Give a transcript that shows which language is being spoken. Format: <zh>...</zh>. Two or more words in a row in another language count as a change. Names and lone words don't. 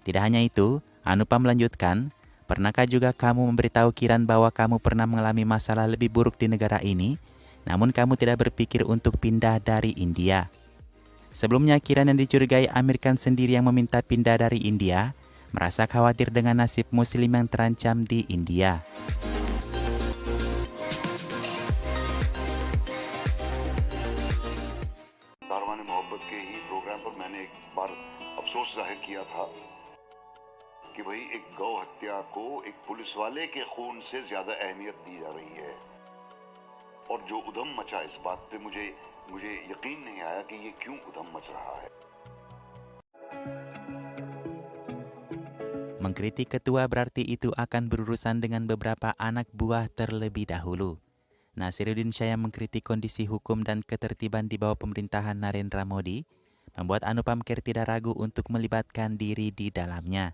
<id>Tidak hanya itu, Anupam melanjutkan, pernahkah juga kamu memberitahu Kiran bahwa kamu pernah mengalami masalah lebih buruk di negara ini, namun kamu tidak berpikir untuk pindah dari India? Sebelumnya, Kiran yang dicurigai Amir Khan sendiri yang meminta pindah dari India, merasa khawatir dengan nasib Muslim yang terancam di India.</id> <hi>दारवान मोहब्बत के ही प्रोग्राम पर मैंने एक बार अफसोस जाहिर किया था कि भाई एक गौ हत्या को एक पुलिस वाले के खून से ज्यादा अहमियत दी जा रही है और जो उधम मचा इस बात पे मुझे यकीन नहीं आया कि ये क्यों उधम मच रहा है.</hi> <id>Mengkritik ketua berarti itu akan berurusan dengan beberapa anak buah terlebih dahulu. Nasiruddin Shah yang mengkritik kondisi hukum dan ketertiban di bawah pemerintahan Narendra Modi membuat Anupam Kher tidak ragu untuk melibatkan diri di dalamnya.</id>